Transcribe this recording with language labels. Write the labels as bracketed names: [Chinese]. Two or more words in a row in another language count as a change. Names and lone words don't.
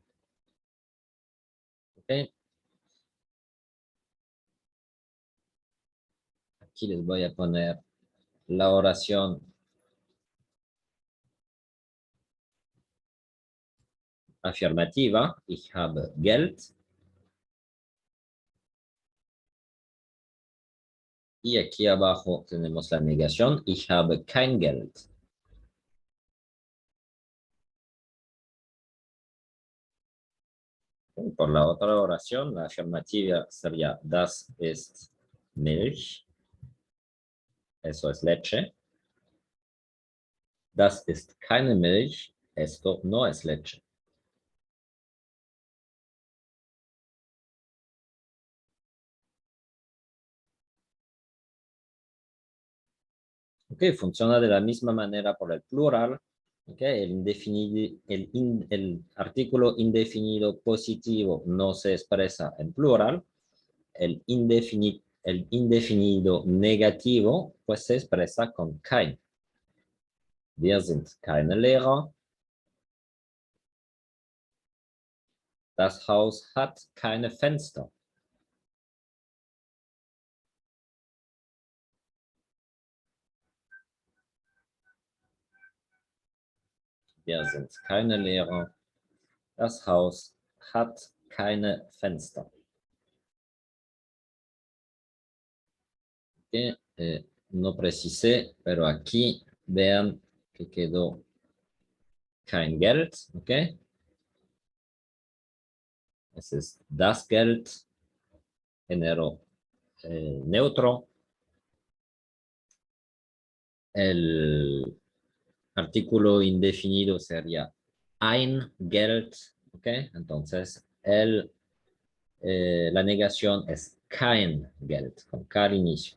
[Spanish] ¿Ok? Aquí les voy a poner la oración afirmativa. [German] Ich habe Geld. [Spanish] Y aquí abajo tenemos la negación. [German] Ich habe kein Geld. [Spanish] Por la otra oración, la afirmativa sería [German] das ist Milch. [Spanish] Eso es leche. [German] Das ist keine Milch. [Spanish] Esto no es leche. Ok, funciona de la misma manera por el plural. Okay, el artículo indefinido positivo no se expresa en plural. El indefinido negativo pues se expresa con kein. [German] Wir sind keine Lehrer. Das Haus hat keine Fenster. Wir sind keine Lehrer. Das Haus hat keine Fenster. [Spanish] Okay, no precisé, pero aquí vean que quedó [German] kein Geld, [Spanish] ¿ok? Ese es [German] das Geld, [Spanish] género neutro. El artículo indefinido sería [German] ein Geld, [Spanish] ¿ok? Entonces, el la negación es [German] kein Geld, [Spanish] con K al inicio.